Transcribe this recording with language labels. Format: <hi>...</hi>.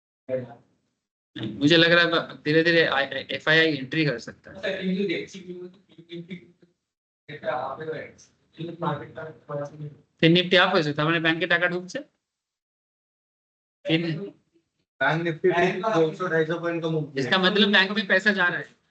<hi>मुझे लग रहा है धीरे धीरे FII एंट्री कर सकता है।</hi> <bn>फिर निफ्टी आप হয়েছে, তার মানে ব্যাংকে টাকা ঢুকছে,</bn> <hi>बैंक निफ्टी 200 250 पॉइंट का मूव किया इसका मतलब बैंक में पैसा जा रहा है।</hi>